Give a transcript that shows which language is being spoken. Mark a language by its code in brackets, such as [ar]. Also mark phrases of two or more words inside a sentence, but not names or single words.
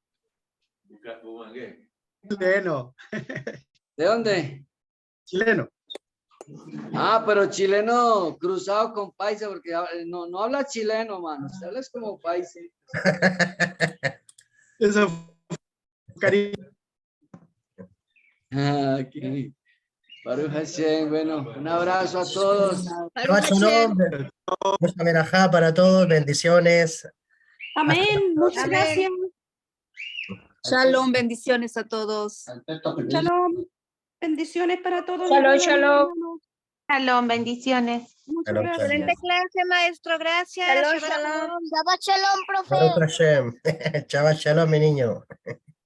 [es] Chileno. ¿De dónde? Chileno. Ah, pero chileno cruzado con paisa, porque no habla chileno, mano. Usted habla como paisa. Eso fue cariño. [he] Okay. ברוך השם, [es] bueno, un abrazo a todos. [he] שבת שלום. [es] Mucha verajá para todos. Bendiciones. Amén. Muchas gracias. Shalom, bendiciones a todos. Shalom. Bendiciones para todos. [he] שלום, שלום. [es] Shalom, bendiciones. Muchas Shalom, gracias. shalom. clase, maestro. Gracias. [he] שלום, שלום. שבת שלום, profe. ברוך השם. שבת שלום, [es] mi niño.